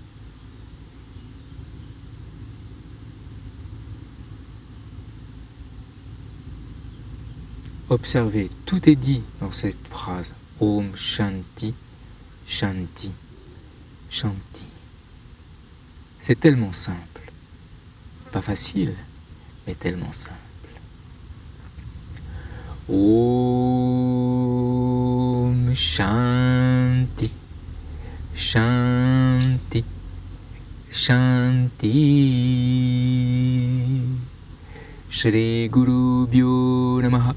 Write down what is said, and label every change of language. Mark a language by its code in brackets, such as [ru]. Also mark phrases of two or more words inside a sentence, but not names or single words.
[fr] Observez, tout est dit dans cette phrase. [sa] ॐ शान्तिः शान्तिः शान्तिः. [fr] C'est tellement simple. Pas facile, mais tellement simple. [sa] ॐ शान्तिः शान्तिः शान्तिः. श्री गुरु भ्यो नमः.